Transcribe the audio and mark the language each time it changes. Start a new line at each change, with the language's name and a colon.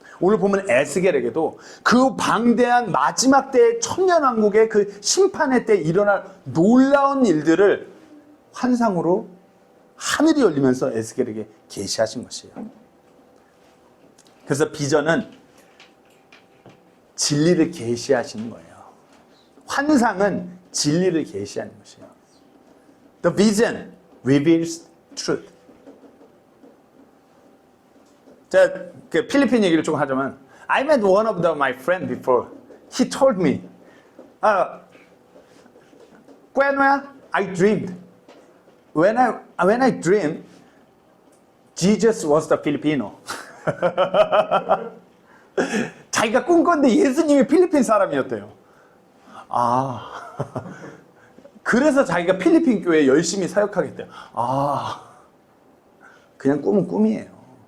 Korean: 오늘 보면 에스겔에게도 그 방대한 마지막 때의 천년왕국의 그 심판의 때 일어날 놀라운 일들을 환상으로 하늘이 열리면서 에스겔에게 계시하신 것이에요. 그래서 비전은 진리를 계시하시는 거예요. 환상은 진리를 계시하는 것이에요.
English: The vision reveals truth.
Korean: 제가 그 필리핀 얘기를 조금 하자면
English: I met one of my friend before. He told me, when I dreamed, when I dreamed, Jesus was the Filipino.
Korean: 자기가 꿈꿨는데 예수님이 필리핀 사람이었대요. 그래서 자기가 필리핀 교회에 열심히 사역하겠대요. 그냥 꿈은 꿈이에요.